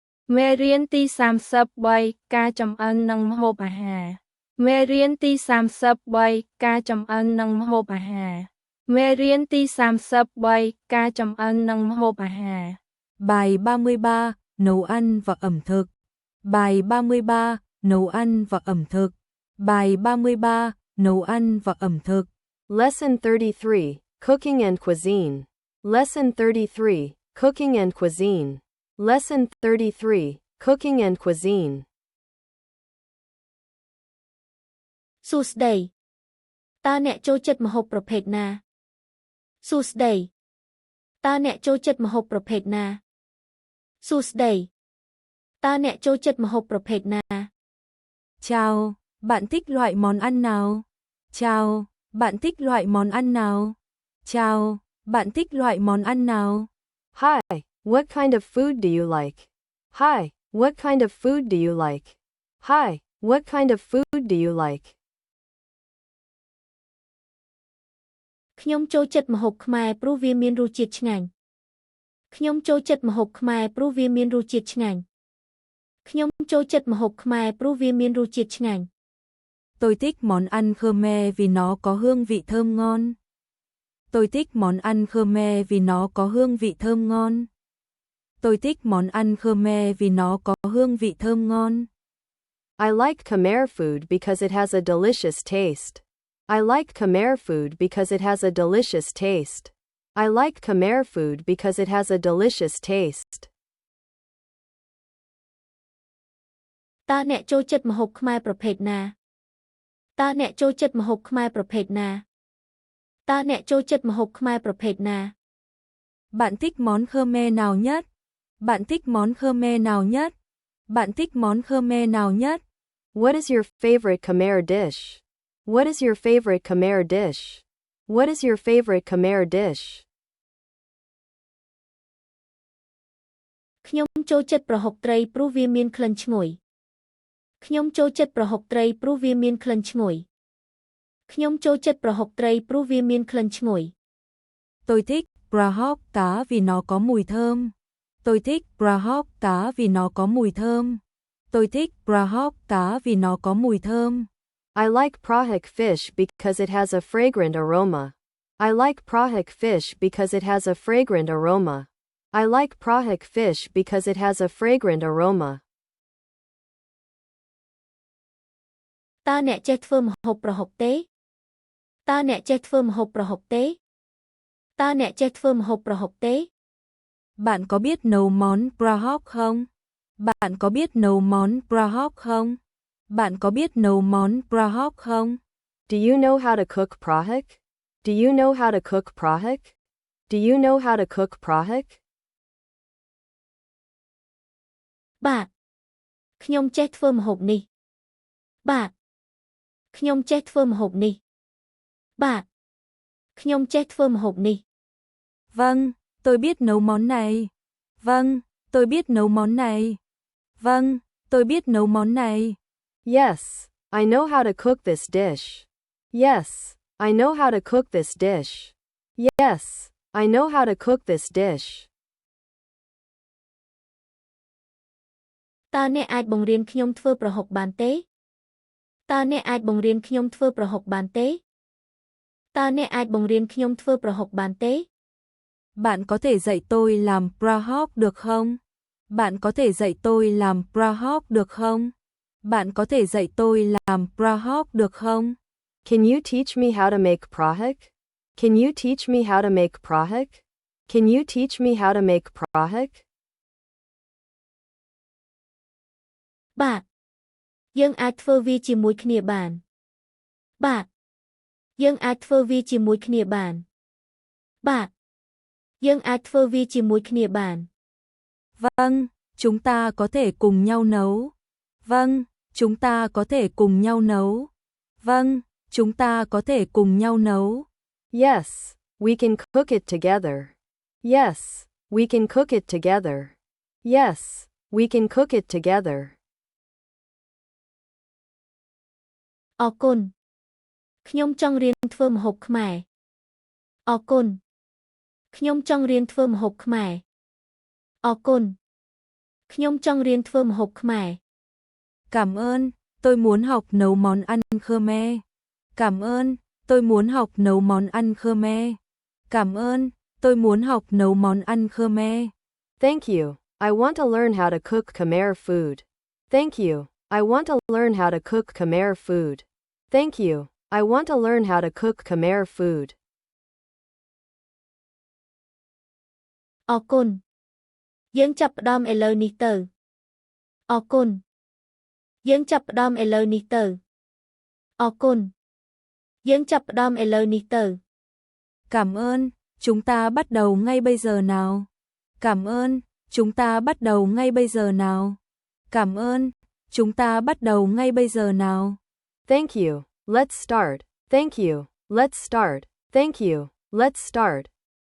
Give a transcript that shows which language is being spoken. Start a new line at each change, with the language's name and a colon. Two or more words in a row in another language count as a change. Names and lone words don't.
Khmer: មេរៀនទី33ការចម្អិននិងម្ហូបអាហារមេរៀនទី33ការចម្អិននិងម្ហូបអាហារមេរៀនទី33ការចម្អិននិងម្ហូបអាហារ
Vietnamese: Bài 33 Nấu ăn và ẩm thực. Bài 33 Nấu ăn và ẩm thực. Bài 33 Nấu ăn và ẩm thực.
English: Lesson 33 Cooking and Cuisine. Lesson 33 Cooking and Cuisine. Lesson 33 Cooking and Cuisine.
Khmer: សួស្តីតើអ្នកចូលចិត្តម្ហូបប្រភេទណាសួស្តីតើអ្នកចូលចិត្តម្ហូបប្រភេទណាសួស្តីតើអ្នកចូលចិត្តម្ហូបប្រភេទណា
Vietnamese: Chào, bạn thích loại món ăn nào? Chào, bạn thích loại món ăn nào? Chào, bạn thích loại món ăn nào?
English: Hi, what kind of food do you like? Hi, what kind of food do you like? Hi, what kind of food do you like?
Khmer: ខ្ញុំចូលចិត្តម្ហូបខ្មែរព្រោះវាមានរសជាតិឆ្ងាញ់ខ្ញុំចូលចិត្តម្ហូបខ្មែរព្រោះវាមានរសជាតិឆ្ងាញ់ខ្ញុំចូលចិត្តម្ហូបខ្មែរព្រោះវាមានរសជាតិឆ្ងាញ់
Vietnamese: Tôi thích món ăn Khmer vì nó có hương vị thơm ngon. Tôi thích món ăn Khmer vì nó có hương vị thơm ngon. Tôi thích món ăn Khmer vì nó có hương vị thơm ngon.
English: I like Khmer food because it has a delicious taste. I like Khmer food because it has a delicious taste. I like Khmer food because it has a delicious taste.
Khmer: តើអ្នកចូលចិត្តម្ហូបខ្មែរប្រភេទណាតើអ្នកចូលចិត្តម្ហូបខ្មែរប្រភេទណាតើអ្នកចូលចិត្តម្ហូបខ្មែរប្រភេទណា
Vietnamese: Bạn thích món Khmer nào nhất? Bạn thích món Khmer nào nhất? Bạn thích món Khmer nào nhất?
English: What is your favorite Khmer dish? What is your favorite Khmer dish? What is your favorite Khmer dish?
Khmer: ខ្ញុំចូលចិត្តប្រហុកត្រីព្រោះវាមានក្លិនឈ្ងុយខ្ញុំចូលចិត្តប្រហុកត្រីព្រោះវាមានក្លិនឈ្ងុយខ្ញុំចូលចិត្តប្រហុកត្រីព្រោះវាមានក្លិនឈ្ងុយ
Vietnamese: Tôi thích prahok cá vì nó có mùi thơm. Tôi thích prahok cá vì nó có mùi thơm. Tôi thích prahok cá vì nó có mùi thơm.
English: I like prahok fish because it has a fragrant aroma. I like prahok fish because it has a fragrant aroma. I like prahok fish because it has a fragrant aroma.
Khmer: តើអ្នកចេះធ្វើម្ហូបប្រហុកទេតើអ្នកចេះធ្វើម្ហូបប្រហុកទេតើអ្នកចេះធ្វើម្ហូបប្រហុកទេ
Vietnamese: Bạn có biết nấu món prahok không? Bạn có biết nấu món prahok không? Bạn có biết nấu món prahok không?
English: Do you know how to cook prahok? Do you know how to cook prahok? Do you know how to cook prahok?
Khmer: បាទខ្ញុំចេះធ្វើម្ហូបនេះបាទខ្ញុំចេះធ្វើម្ហូបនេះបាទខ្ញុំចេះធ្វើម្ហូបនេះ
Vietnamese: Vâng, tôi biết nấu món này. Vâng, tôi biết nấu món này. Vâng, tôi biết nấu món này.
English: Yes, I know how to cook this dish. Yes, I know how to cook this dish. Yes, I know how to cook this dish.
Khmer: តើអ្នកអាចបង្រៀនខ្ញុំធ្វើប្រហុកបានទេតើអ្នកអាចបង្រៀនខ្ញុំធ្វើប្រហុកបានទេតើអ្នកអាចបង្រៀនខ្ញុំធ្វើប្រហុកបានទេ
Vietnamese: Bạn có thể dạy tôi làm prahok được không? Bạn có thể dạy tôi làm prahok được không? Bạn có thể dạy tôi làm prahok được không?
English: Can you teach me how to make prahok? Can you teach me how to make prahok? Can you teach me how to make prahok?
Khmer: បាទយើងអាចធ្វើវាជាមួយគ្នាបានបាទយើងអាចធ្វើវាជាមួយគ្នាបានបាទយើងអាចធ្វើវាជាមួយគ្នាបាន
Vietnamese: Vâng, chúng ta có thể cùng nhau nấu. Vâng, chúng ta có thể cùng nhau nấu. Vâng, chúng ta có thể cùng nhau nấu.
English: Yes, we can cook it together. Yes, we can cook it together. Yes, we can cook it together.
Khmer: អរគុណខ្ញុំចង់រៀនធ្វើម្ហូបខ្មែរអរគុណខ្ញុំចង់រៀនធ្វើម្ហូបខ្មែរអរគុណខ្ញុំចង់រៀនធ្វើម្ហូបខ្មែរ
Vietnamese: Cảm ơn, tôi muốn học nấu món ăn Khmer. Cảm ơn, tôi muốn học nấu món ăn Khmer. Cảm ơn, tôi muốn học nấu món ăn Khmer.
English: Thank you. I want to learn how to cook Khmer food. Thank you. I want to learn how to cook Khmer food. Thank you. I want to learn how to cook Khmer food.
Khmer: អរគុណ យើងចាប់ផ្ដើមឥឡូវនេះទៅ អរគុណ យើងចាប់ផ្ដើមឥឡូវនេះទៅ អរគុណ យើងចាប់ផ្ដើមឥឡូវនេះទៅ
Vietnamese: Cảm ơn, chúng ta bắt đầu ngay bây giờ nào. Cảm ơn, chúng ta bắt đầu ngay bây giờ nào. Cảm ơn, chúng ta bắt đầu ngay bây giờ nào.
English: Thank you. Let's start. Thank you. Let's start. Thank you. Let's start.